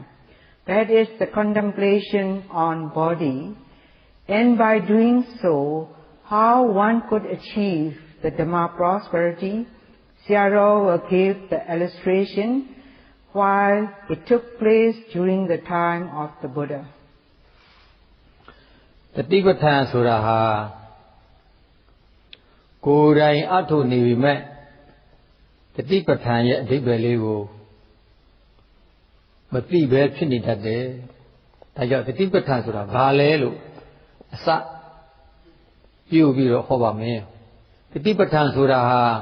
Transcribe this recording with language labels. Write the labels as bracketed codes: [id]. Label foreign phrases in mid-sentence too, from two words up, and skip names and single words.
[en] That is the contemplation on body, and by doing so, how one could achieve the Dhamma prosperity. Sayadaw will give the illustration while it took place during the time of the Buddha. [my] တတိပဋ္ဌာန်ဆိုတာဟာကိုယ်တိုင်အထုနေပြီမဲ့တတိပဋ္ဌာန်ရဲ့အဓိပ္ပာယ်လေးကိုမသိပဲဖြစ်နေတတ်တယ်။ဒါကြောင့်တတိပဋ္ဌာန်ဆိုတာဘာလဲလို့အစပြုပြီးတော့ဟောပါမယ်။တတိပဋ္ဌာန်ဆိုတာဟာ